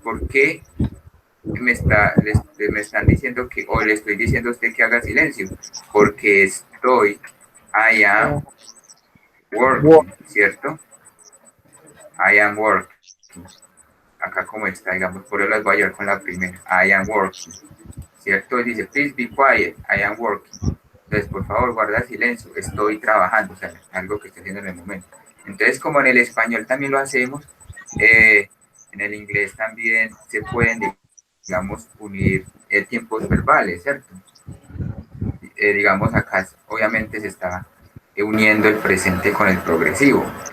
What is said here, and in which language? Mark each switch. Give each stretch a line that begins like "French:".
Spanish: ¿Por qué me están diciendo que, o le estoy diciendo a usted que haga silencio?
English: Porque I am working, ¿cierto? I am working.
Spanish: Acá como está, digamos, por eso las voy a llevar con la primera.
English: I am working. ¿Cierto? Dice, please be quiet, I am working.
Spanish: Entonces, por favor, guarda silencio, estoy trabajando, o sea, algo que estoy haciendo en el momento. Entonces, como en el español también lo hacemos, en el inglés también se pueden, digamos, unir tiempos verbales, ¿cierto? Digamos, acá obviamente se está uniendo el presente con el progresivo.